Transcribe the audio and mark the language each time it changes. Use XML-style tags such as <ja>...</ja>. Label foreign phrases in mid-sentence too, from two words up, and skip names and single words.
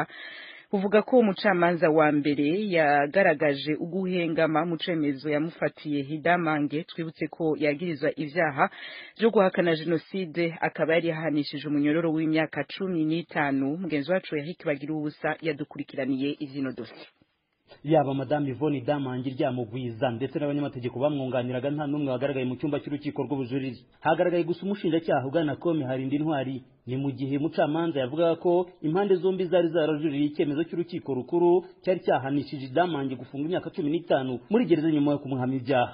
<rn>Uvuga ko umucamanza wa mbere yagaragaje uguhengama mu cemezo yamufatiye Idamange. Twibutse ko yagirizwa ivyaha byo guhakana genocide, akaba yari yahanishije umunyororo w'imyaka 15. Mugenzi wacu Eric Bagira ubusa yadukurikiraniye izino dossier.</rn> <rw>Yaba Madame Yvonne Idamange ryamugwiza ndetse n'abanyamategeko bamwunganiraga nta numwe wagaragaye mu cyumba cy'urukiko rw'ubujurire. Hagaragaye gusa umushinjacyaha ugana Kome Harindi Intwari. Ni mu gihe mucamanza yavugaga ko impande zombi zari zarajuririye icyemezo cy'urukiko rukuru cyari cyahanishije Idamange gufunga imyaka 15 muri gereza nyuma yo kumuhamya ibyaha.</rw>